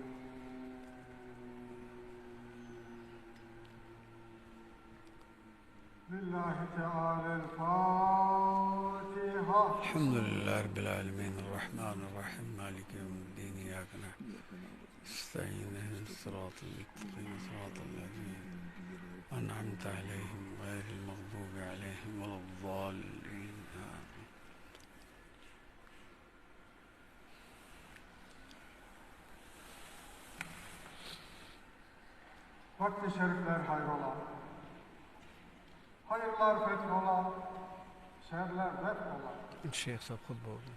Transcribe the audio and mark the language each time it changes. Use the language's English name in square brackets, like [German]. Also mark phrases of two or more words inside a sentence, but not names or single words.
[Arabic] لله تعالى الفاتحة. الحمد لله رب العالمين الرحمن الرحيم مالك يوم الدين إياك نعبد نستعين اهدنا الصراط المستقيم صراط الذين أنعمت عليهم غير المغضوب عليهم ولا الضالين آمين. [Turkish] Vakti şerifler hayrola, hayırlar fethola, şerler def ola. Şeyh Sab hutbe oldu.